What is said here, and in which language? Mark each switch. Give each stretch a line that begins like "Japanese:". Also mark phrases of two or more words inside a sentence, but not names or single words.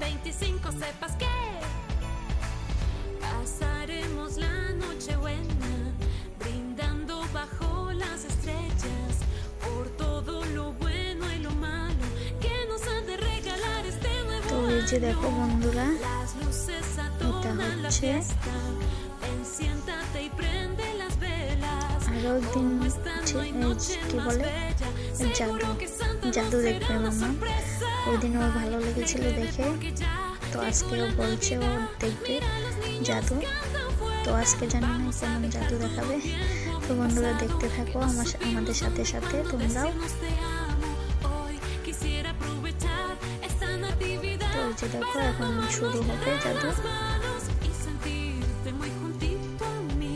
Spanish: 25 sepas que pasaremos la noche buena, brindando bajo las estrellas por todo lo bueno y lo malo que nos han de regalar este nuevo
Bangla: তো এই যে দেখো বন্ধুরা,
Spanish: Las luces
Bangla: এটা
Spanish: adornan la
Bangla: হচ্ছে
Spanish: fiesta. Ven, siéntate y prende las velas.
Bangla: আরো একদিন
Spanish: Como esta no hay noche
Bangla: কি
Spanish: más
Bangla: বলে
Spanish: bella.
Bangla: জাদু
Spanish: Seguro que Santa
Bangla: জাদু
Spanish: nos
Bangla: দেখবে
Spanish: será una
Bangla: মামা।
Spanish: sorpresa.
Bangla: ওই দিন ওর ভালো লেগেছিল দেখে,
Spanish: Porque ya
Bangla: তো আজকেও বলছে ও দেখবে জাদু। তো আজকে জানি না কেমন জাদু দেখাবে। তো বন্ধুরা দেখতে থাকো আমাদের সাথে সাথে তোমরাও।
Spanish: quisiera aprovechar esta natividad.
Bangla: তো এই যে দেখো এখন শুরু হবে জাদু।
Spanish: Y sentirte muy juntito a mí.